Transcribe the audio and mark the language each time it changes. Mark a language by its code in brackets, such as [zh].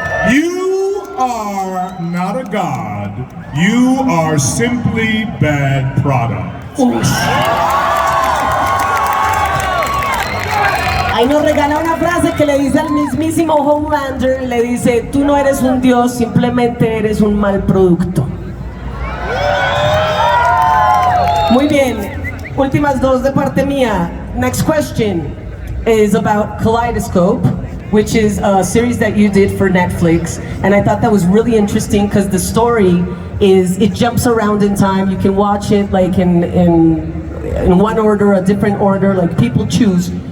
[en] You are not a god, you are simply bad product. [es] Ahí nos regala una frase que le dice al mismísimo Homelander, le dice, tú no eres un dios, simplemente eres un mal producto. Muy bien, últimas dos de parte mía. [en] Next question is about Kaleidoscope, which is a series that you did for Netflix, and I thought that was really interesting because the story it jumps around in time. You can watch it like in one order, a different order, like people choose.